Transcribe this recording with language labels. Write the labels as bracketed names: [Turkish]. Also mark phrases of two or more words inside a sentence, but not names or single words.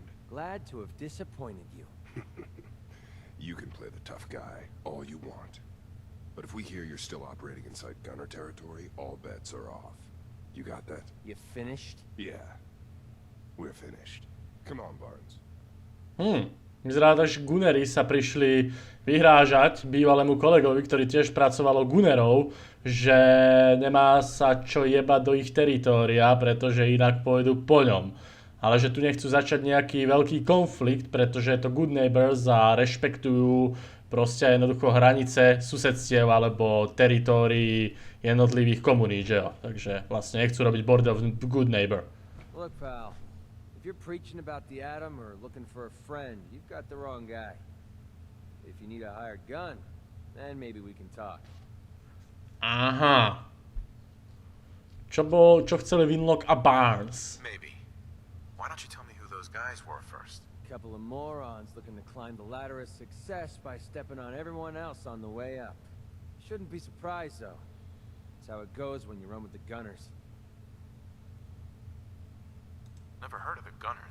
[English] Glad to have disappointed you. You can play the tough guy all you want. But if we hear you're still operating inside gunner territory, all bets are off. You got that? You finished? Yeah. We're finished. Come on, Barnes. [Slovak] Vyzerá tak, že Gunnery sa prišli vyhrážať bývalému kolegovi, ktorý tiež pracoval o Gunnerov, že nemá sa čo jebať do ich teritória, pretože inak pôjdu po ňom. Ale že tu nechcú začať nejaký veľký konflikt, pretože je to good neighbors a rešpektujú proste jednoducho hranice susedstiev alebo teritórií jednotlivých komunít, že jo. Takže vlastne nechcú robiť bordel v good neighbor. [English] Look, pal. If you're preaching about the atom or looking for a friend, you've got the wrong guy. If you need a hired gun, then maybe we can talk. [Slovak] Aha. Čo chceli Winlock a Barnes? [English] Maybe. Why don't you tell me who those guys were first? A couple of morons looking to climb the ladder of success by stepping on everyone else on the way up. Shouldn't be surprised, though. That's how it goes when you run with the gunners. Never heard of the Gunners.